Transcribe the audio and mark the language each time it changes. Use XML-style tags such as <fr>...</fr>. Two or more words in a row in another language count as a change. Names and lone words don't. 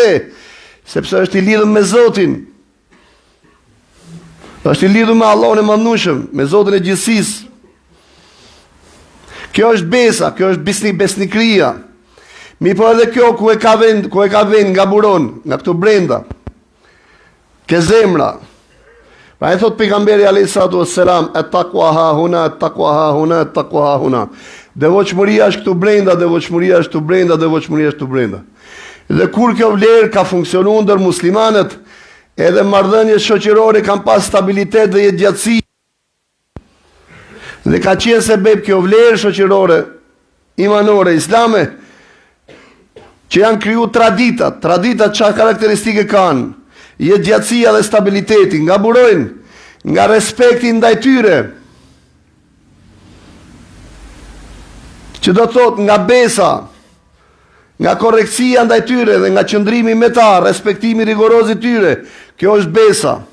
<sq>Sepse është i lidhur me Zotin. Është i lidhur me Allahun e Madhnueshëm, me Zotin e gjithësisë. Kjo është besa, kjo është besnikëria. Mi po edhe kjo ku e ka vend nga buron, nga këtu brenda. Ke zemra. Pra e thot pejgamberi</sq> <ar>عليه الصلاة والسلام التقوى ها هنا التقوى ها هنا التقوى ها هنا.</ar> <sq>Devotshmëria është këtu brenda, devotshmëria është këtu brenda, devotshmëria është këtu brenda. Dhe kur kjo vlerë ka funksionuar ndër muslimanët, edhe marrëdhëniet shoqërore kanë pas stabilitet dhe jetëgjatësi. Dhe ka qenë sebeb kjo vlerë shoqërore, imanore, islame, që janë kriju traditat çfarë karakteristike kanë, jetëgjatësia dhe stabiliteti, nga burojnë, nga respekti ndaj tyre, që do thot nga besa, nga korrektësia ndaj tyre dhe nga qëndrimi me ta, respektimi rigoroz i tyre, kjo është besa.</sq>